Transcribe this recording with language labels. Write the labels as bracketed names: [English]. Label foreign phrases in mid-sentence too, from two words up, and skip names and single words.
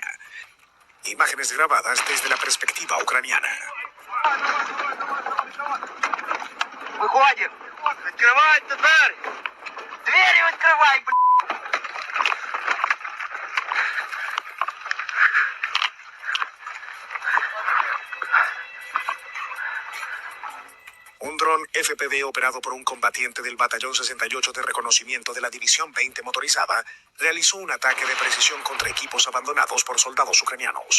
[Spanish] Imágenes grabadas desde la perspectiva ucraniana. [Russian] Выходим! Открывайте дверь! Двери открывай, блядь! [Spanish] Un dron FPV operado por un combatiente del Batallón 68 de reconocimiento de la División 20 motorizada realizó un ataque de precisión contra equipos abandonados por soldados ucranianos.